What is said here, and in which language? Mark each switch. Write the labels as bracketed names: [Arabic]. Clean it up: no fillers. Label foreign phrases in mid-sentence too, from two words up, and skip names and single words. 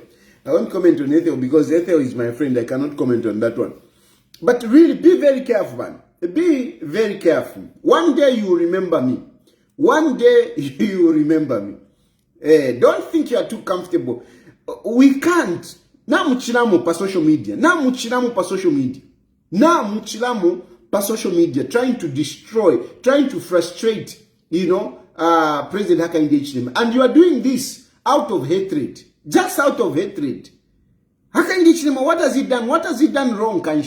[English] I won't comment on Ethel because Ethel is my friend. I cannot comment on that one. But really, be very careful, man. Be very careful. One day you will remember me. One day you will remember me. Don't think you are too comfortable. We can't. [Bemba] Na muchiramu pa [English] social media. Trying to destroy, trying to frustrate, President Hakainde Hichilema. And you are doing this out of hatred. Just out of hatred. Hakainde Hichilema, what has he done? What has he done wrong, Kanshi?